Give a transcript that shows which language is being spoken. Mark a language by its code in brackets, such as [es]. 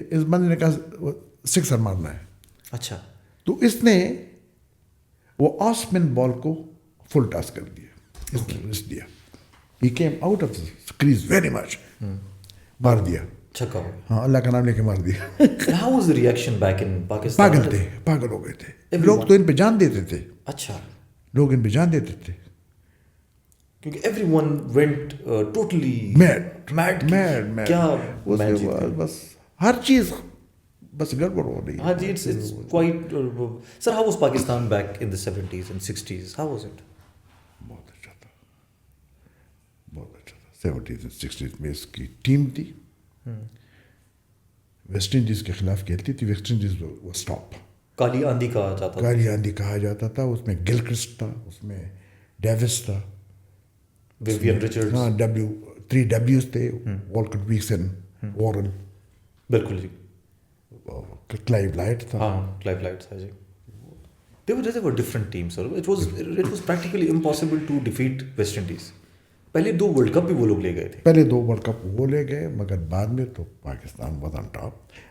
[ur] اس بندے نے کہا 6 مارنا ہے. اچھا. تو اس نے وہ آف اسپن بال کو فل ٹاس کر دیا. اس نے رس دیا. [en] He came out of crease very much. مار دیا. [ur] چھکا ہو. ہاں اللہ کا نام لے کے مار دیا. [en] How was the reaction back in Pakistan? [ur] پاگل تھے، پاگل ہو گئے تھے. لوگ تو ان پہ جان دیتے تھے. اچھا. لوگ ان پہ جان دیتے تھے کیونکہ [en] everyone went totally mad. [ur] کیا بس ہر چیز بس گڑبڑ ہو رہی. ہاں جی. [en] it's quite sir, how was Pakistan back in the 70s and 60s? How was it? [ur] بہت اچھا تھا. [en] 70s and 60s [ur] میں اس کی ٹیم تھی. ویسٹ انڈیز کے خلاف کھیلتی تھی. [en] West Indies was top. [ur] کالی آندھی کہا جاتا تھا. کالی آندھی کہا جاتا تھا. اس میں گلکرسٹ تھا، اس میں ڈیوس تھا، ویوین رچرڈز. ہاں 3 Ws تھے. والکٹ ویکسن، وارن. بالکل جی. کلائیو لائٹ تھا. ہاں کلائیو لائٹ تھا جی. [en] They were different teams sir. It was practically impossible to defeat West Indies. [ur] پہلے 2 ورلڈ کپ بھی وہ لوگ لے گئے تھے. پہلے 2 ورلڈ کپ وہ لے گئے، مگر بعد میں تو پاکستان [en] Was on top.